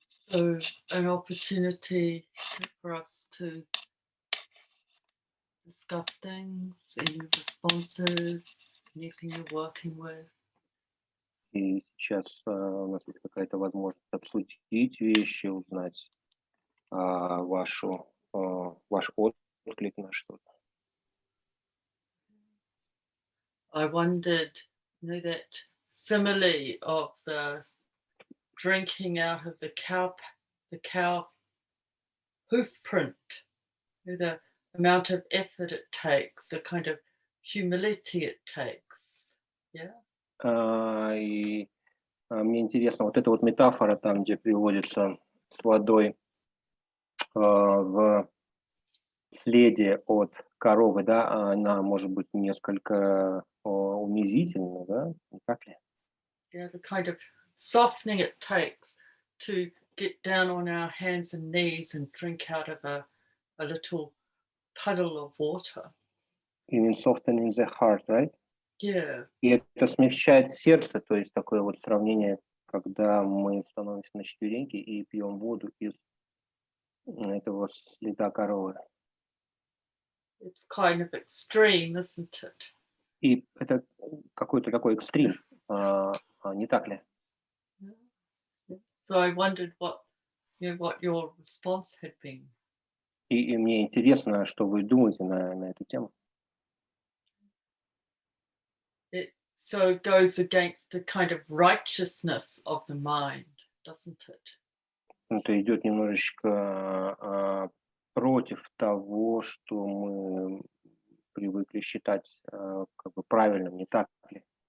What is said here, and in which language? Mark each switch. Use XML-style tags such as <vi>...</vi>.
<en>So an opportunity for us to discuss things, any responses, anything you're working with.</en> <ru>И сейчас у нас есть какая-то возможность обсудить вещи, узнать ваш отклик на что-то.</ru> <en>I wondered, that simile of the drinking out of the cow hoof print, the amount of effort it takes, the kind of humility it takes. Yeah.</en> <ru>И мне интересно, вот эта вот метафора, там, где приводится с водой в следе от коровы, да, она может быть несколько унизительна, да, не так ли?</ru> <en>Yeah, the kind of softening it takes to get down on our hands and knees and drink out of a little puddle of water. You mean softening the heart, right? Yeah.</en> <ru>И это смягчает сердце, то есть такое вот сравнение, когда мы становимся на четвереньки и пьем воду из этого следа коровы.</ru> <en>It's kind of extreme, isn't it?</en> <ru>И это какой-то такой экстрим, не так ли?</ru> <en>So I wondered what your response had been.</en> <ru>И мне интересно, что вы думаете на эту тему.</ru> <en>It so goes against the kind of righteousness of the mind, doesn't it?</en> <ru>Это идет немножечко против того, что мы привыкли считать как бы правильным, не так ли?</ru>